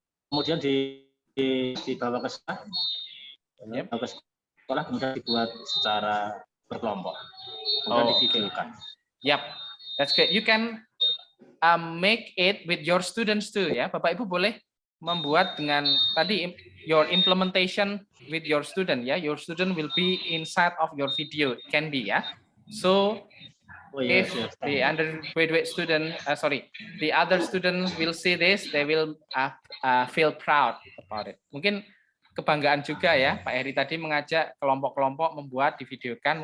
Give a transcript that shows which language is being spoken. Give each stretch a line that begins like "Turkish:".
Indonesian: Kemudian dibawa ke sekolah, kemudian dibuat secara berkelompok, kemudian divideokan.
English: Yep, that's great. You can make it with your students too, ya.
Indonesian: Bapak Ibu boleh membuat dengan tadi
English: your implementation with your student,
Indonesian: ya.
English: Your student will be inside of your video, can be, ya. So if the undergraduate student, the other students will see this, they will feel proud about it.
Indonesian: Mungkin kebanggaan juga ya, Pak Heri tadi mengajak kelompok-kelompok membuat, divideokan.